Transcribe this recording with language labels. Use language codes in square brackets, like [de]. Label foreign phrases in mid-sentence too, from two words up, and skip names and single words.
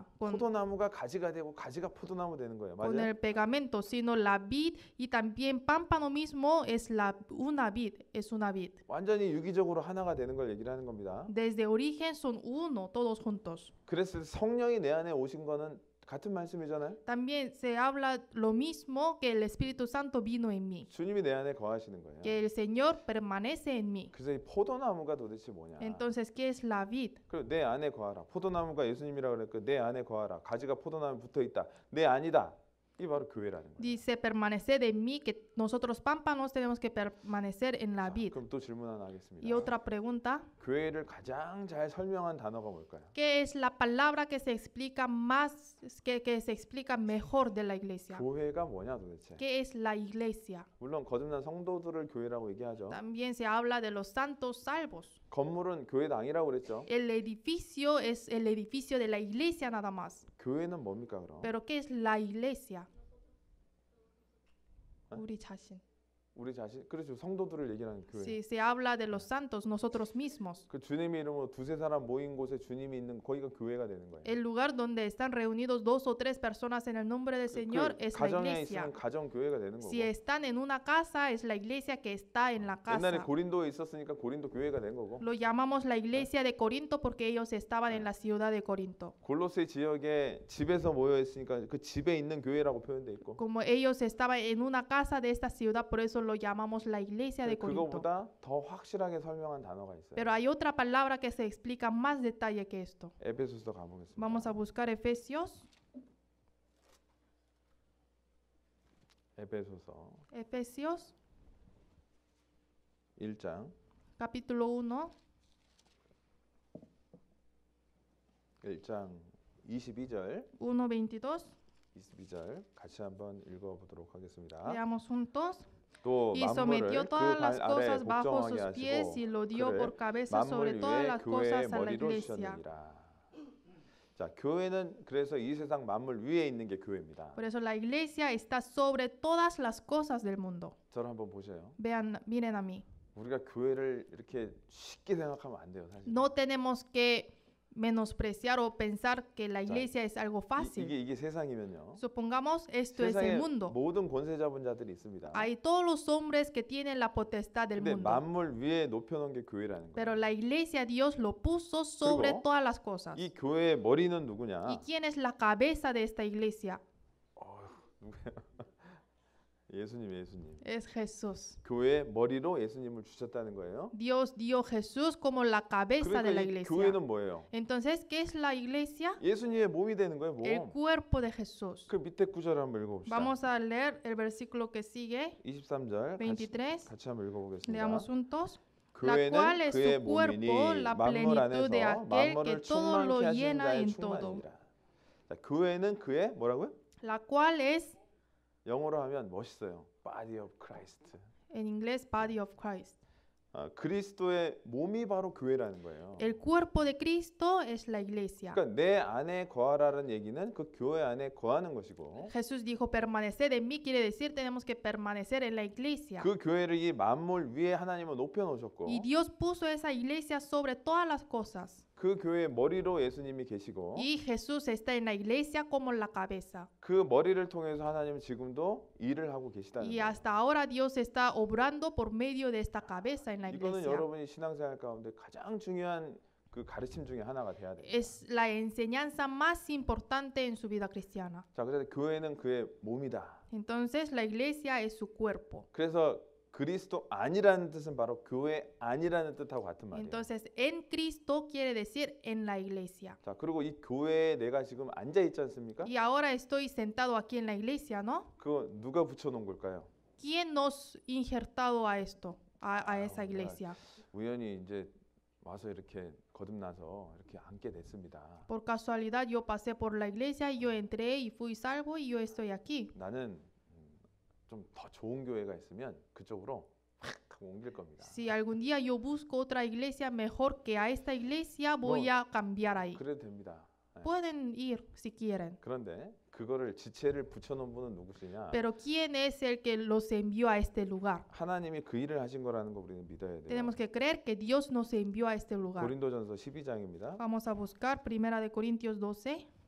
[ko] 포도나무가 가지가 되고 가지가 포도나무 되는 거예요. [es] con [ko] 맞아요? [es] el pegamento, sino la vid y también pámpano mismo es una vid, es una vid. [ko] 완전히 유기적으로 하나가 되는 걸 얘기를 하는 겁니다. [es] Desde origen son uno, todos juntos. [ko] 그래서 성령이 내 안에 오신 거는 같은 말씀이잖아요. [es] También se habla lo mismo que el Espíritu Santo vino en mí, [ko] 주님이 내 안에 거하시는 거예요. [es] que el Señor permanece en mí. [ko] 그래서 이 포도나무가 도대체 뭐냐? [es] Entonces, ¿qué es la vid? [ko] 그리고 내 안에 거하라. 포도나무가 예수님이라고 그랬고 내 안에 거하라. 가지가 포도나무에 붙어 있다. 내 안이다. 이게 바로 교회라는 거예요. [es] Dice, permaneced en mí, que nosotros pámpanos tenemos que permanecer en la [ko] 자, [es] vid. [ko] 그럼 또 질문 하나 하겠습니다. [es] Y otra pregunta, [ko] 교회를 가장 잘 설명한 단어가 뭘까요? [es] ¿qué es la palabra que se explica más, que se explica mejor de la iglesia? [ko] 교회가 뭐냐 도대체? [es] ¿Qué es la iglesia? [ko] 물론 거듭난 성도들을 교회라고 얘기하죠. [es] También se habla de los santos salvos. [ko] 건물은 교회당이라고 그랬죠. [es] El edificio es el edificio de la iglesia nada más. [ko] 교회는 뭡니까 그럼? [es] Pero ¿qué es la iglesia? ¿Eh? [ko] 우리 자신. 우리 자신 그렇죠. 성도들을 얘기하는 교회. [es] Si se habla de los santos, nosotros mismos. [ko] 그 주님의 이름으로 두세 사람 모인 곳에 주님이 있는 거기가 교회가 되는 거예요. [es] El lugar donde están reunidos 2 o 3 personas en el nombre del Señor es la [ko] 가정에 [es] iglesia. [ko] 있으면 가정 교회가 되는 거고. [es] Si están en una casa, es la iglesia que está en la [ko] 옛날에 [es] casa. [ko] 고린도에 있었으니까 고린도 교회가 된 거고. [es] Lo llamamos la iglesia de Corinto porque ellos estaban en la ciudad de Corinto. [ko] 골로새 지역에 집에서 모여 있으니까 그 집에 있는 교회라고 표현돼 있고. [es] Como ellos estaban en una casa de esta ciudad, por eso lo llamamos la iglesia de Corinto. [ko] 그거보다 더 확실하게 설명한 단어가 있어요. [es] Pero hay otra palabra que se explica más detalle que esto. [ko] 에베소서 가보겠습니다. [es] Vamos a buscar Efesios. [ko] 에베소서 [es] Efesios, [ko] 1장 [es] capítulo 1, [ko] 1장 22절 [es] 1:22. [ko] 같이 한번 읽어보도록 하겠습니다. [es] Leamos juntos. [ko] 또 [es] Y [ko] 만물을 [es] sometió todas [ko] 그 [es] las [ko] 발 아래 [es] cosas bajo [ko] 복종하게 [es] sus pies y [ko] 하시고 [es] lo dio [ko] 그를 [es] por cabeza sobre [ko] 만물 [es] todas [ko] 위에 [es] las [ko] 교회의 [es] cosas a la [ko] 머리로 [es] iglesia. [ko] 주셨느니라. 자, 교회는 그래서 이 세상 만물 위에 있는 게 교회입니다. [es] Por eso la iglesia está sobre todas las cosas del mundo. [ko] 저를 한번 보세요. [es] Miren a mí. [ko] 우리가 교회를 이렇게 쉽게 생각하면 안 돼요, 사실. [es] No tenemos que menospreciar o pensar que la iglesia es algo fácil. [ko] 이게 세상이면요. [es] Supongamos esto es el [ko] 세상에 [es] mundo. [ko] 모든 권세 잡은 자들이 있습니다. [es] Hay todos los hombres que tienen la potestad del [ko] 근데 [es] mundo. [ko] 만물 위에 높여놓은 게 교회라는 [es] Pero [ko] 거예요. [es] la iglesia Dios lo puso sobre [ko] 그리고 [es] todas las cosas. [ko] 이 교회의 머리는 [es] ¿Y [ko] 누구냐? [es] quién es la cabeza de esta iglesia? [ko] 누구야? 예수님. [es] Es Jesús. [ko] 교회의 머리로 예수님을 주셨다는 거예요. [es] Dios dio Jesús como la cabeza de la [ko] 그러니까 이 [es] iglesia. [ko] 교회는 뭐예요? [es] Entonces, ¿qué es la iglesia? [ko] 예수님의 몸이 되는 거예요, [es] El [ko] 몸. [es] cuerpo de Jesús. [ko] 그 밑에 구절을 한번 읽어봅시다. [es] Vamos a leer el versículo que sigue, [ko] 23절 [es] 23. [ko] 같이 한번 읽어보겠습니다. [es] Leamos juntos. La cual [ko] 교회는 [es] es [ko] 그의 [es] su cuerpo, [ko] 몸이니 [es] la [ko] 만물 [es] plenitud de [ko] 안에서 [es] aquel que [ko] 만물을 [es] todo lo [ko] 충만케 하시는 [es] llena [ko] 자의 [es] en todo. [ko] 충만이니라. 자, 교회는 그의 뭐라고요? [es] La cual es, [ko] 영어로 하면 멋있어요. [en] Body of Christ. [es] en inglés, [en] body of Christ. [ko] 그리스도의 몸이 바로 교회라는 거예요. [es] El cuerpo de Cristo es la iglesia. [ko] 그러니까 내 안에 거하라는 얘기는 그 교회 안에 거하는 것이고 [es] Jesús dijo, permanecer en mí quiere decir tenemos que permanecer en la iglesia. [ko] 그 교회를 이 만물 위에 하나님은 높여 놓으셨고 [es] Y Dios puso esa iglesia sobre todas las cosas. [ko] 그 교회의 머리로 예수님이 계시고 [es] Y Jesús está en la iglesia como la cabeza. [ko] 그 머리를 통해서 하나님은 지금도 일을 하고 계시다는 [es] Y [ko] 거예요. [es] hasta ahora Dios está obrando por medio de esta cabeza en la [ko] 이거는 [es] iglesia. [ko] 여러분이 신앙생활 가운데 가장 중요한 그 가르침 중에 하나가 돼야 돼요. [es] Es la enseñanza más importante en su vida cristiana. [ko] 자, 그래서 교회는 그의 몸이다. [es] Entonces la iglesia es su cuerpo. [ko] 그래서 그리스도 아니라는 뜻은 바로 교회 아니라는 뜻하고 같은 말이에요. [es] Entonces en Cristo quiere decir en la iglesia. [ko] 자, 그리고 이 교회에 내가 지금 앉아 있지 않습니까? [es] Y ahora estoy sentado aquí en la iglesia, ¿no? [ko] 그거 누가 붙여 놓은 걸까요? [es] ¿Quién nos injertado a esto, a esa [ko] 우리가 [es] iglesia? [ko] 우연히 이제 와서 이렇게 거듭나서 이렇게 앉게 됐습니다. [es] Por casualidad yo pasé por la iglesia y yo entré y fui salvo y yo estoy aquí. [ko] 나는 좀 더 좋은 교회가 있으면 그쪽으로 확 하고 옮길 겁니다. [es] Si algún día yo busco otra iglesia mejor que a esta iglesia, voy a cambiar ahí. [ko] 그래도 됩니다. [es] Pueden ir si quieren. [ko] 그런데 그거를 지체를 붙여놓은 분은 누구시냐? [es] Pero ¿quién es el que los envió a este lugar? [ko] 하나님이 그 일을 하신 거라는 거 우리는 믿어야 돼요. [es] Tenemos que creer que Dios nos envió a este lugar. [ko] 고린도전서 12장입니다. [es] Vamos a buscar Primera de Corintios 12.